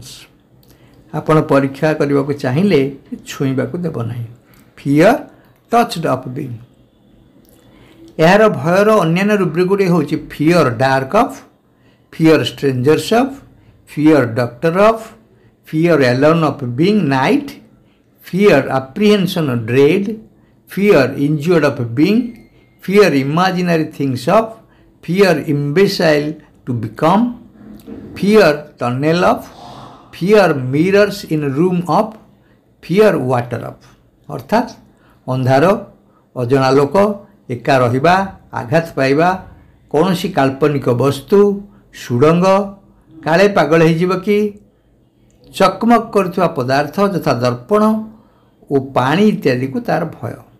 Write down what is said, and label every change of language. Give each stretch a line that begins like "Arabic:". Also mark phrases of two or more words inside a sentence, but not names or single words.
Odia: ଆପଣ ପରୀକ୍ଷା କରିବାକୁ ଚାହିଁଲେ ଛୁଇଁବାକୁ ଦେବ ନାହିଁ।
English: fear touched of being.
Odia: ଏହାର ଭୟର ଅନ୍ୟାନ୍ୟ ରୁବ୍ରିକ୍ ଗୁଡ଼ିକ ହେଉଛି
English: fear dark of, fear strangers of, fear doctor of, fear alone of being night, fear apprehension or dread, fear injured of being, fear imaginary things of, fear imbecile to become, fear tunnel of, fear mirrors in room of, fear water of।
Odia: ଅର୍ଥାତ୍ ଅନ୍ଧାର, ଅଜଣା ଲୋକ, ଏକା ରହିବା, ଆଘାତ ପାଇବା, କୌଣସି କାଳ୍ପନିକ ବସ୍ତୁ, ସୁଡ଼ଙ୍ଗ, କାଳେ ପାଗଳ ହେଇଯିବ କି, ଚକମକ କରୁଥିବା ପଦାର୍ଥ ଯଥା ଦର୍ପଣ ଓ ପାଣି ଇତ୍ୟାଦିକୁ ତାର ଭୟ।